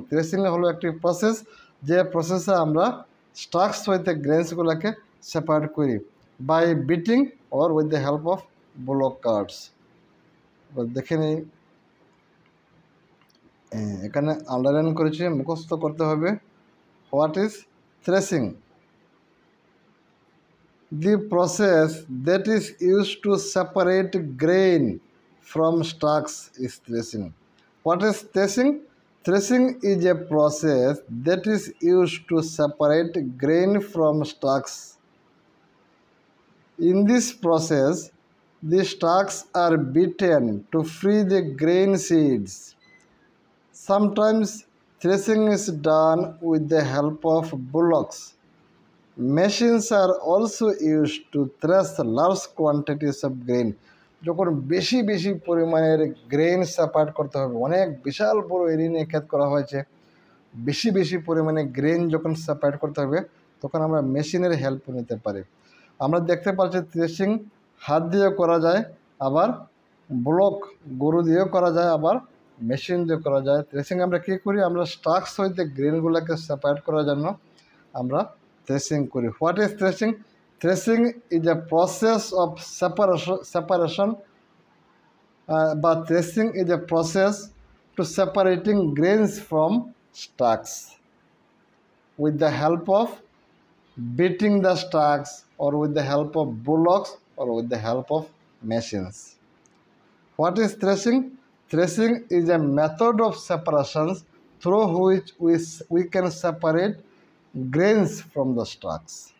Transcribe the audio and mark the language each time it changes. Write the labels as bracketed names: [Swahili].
[Bangla] Threshing হলো একটি process, যে প্রসেসে আমরা স্টাক্স হইতে গ্রেনসগুলোকে সেপারেট করি [English] By beating or with the help of bullocks. [Bangla] দেখে নিই, এখানে আন্ডারলাইন করেছি, মুখস্থ করতে হবে। [English] What is threshing? The process that is used to separate grain from stalks is threshing. What is threshing? Threshing is a process that is used to separate grain from stalks. In this process, the stalks are beaten to free the grain seeds. Sometimes threshing is done with the help of bullocks. Machines are also used to thresh large quantities of grain. [Bangla] যখন বেশি বেশি পরিমাণের grain separate করতে হবে, অনেক বিশাল বড় area নিয়ে ক্ষেত করা হয়েছে, বেশি বেশি পরিমাণে গ্রেন যখন সেপারেট করতে হবে তখন আমরা মেশিনের হেল্প নিতে পারি। আমরা দেখতে পাচ্ছি থ্রেশিং হাত দিয়েও করা যায়, আবার ব্লক গরু দিয়েও করা যায়, আবার মেশিন দিয়ে করা যায়। থ্রেশিং আমরা কী করি? আমরা স্টাক্স হইতে গ্রেনগুলোকে সেপারেট করার জন্য আমরা threshing করি। [English] What is threshing? Threshing is a process of separation বা threshing is a process to separating grains from stalks with the help of beating the stalks or with the help of bullocks or with the help of machines. What is threshing? Threshing is a method of separation through which we can separate grains from the stalks.